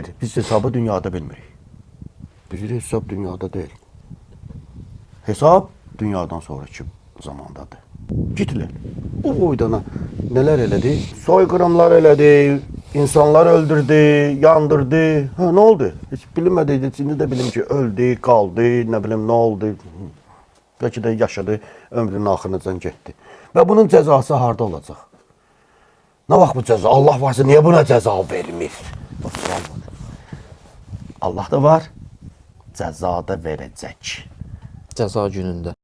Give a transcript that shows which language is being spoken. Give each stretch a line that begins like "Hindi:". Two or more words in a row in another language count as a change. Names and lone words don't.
Azerbaijani: Biz hesabı dünyada bilmirik. Bizim hesab dünyada deyil. Hesab dünyadan sonraki zamandadır. Gitler. Bu boydana neler elədi? Soykırımlar elədi, insanlar öldürdü, yandırdı.
Turkish: Ha, ne oldu? Hiç bilinmedi. Şimdi de bilim ki öldü, kaldı, ne bileyim ne oldu. Belki de yaşadı,
Azerbaijani: ömrünün axırınacan getdi. Və bunun cəzası harda olacaq? Ne vaxt bu cəza? Allah varsa niye buna cəza vermir? Allah da var, cəza da verəcək. Cəza günündə.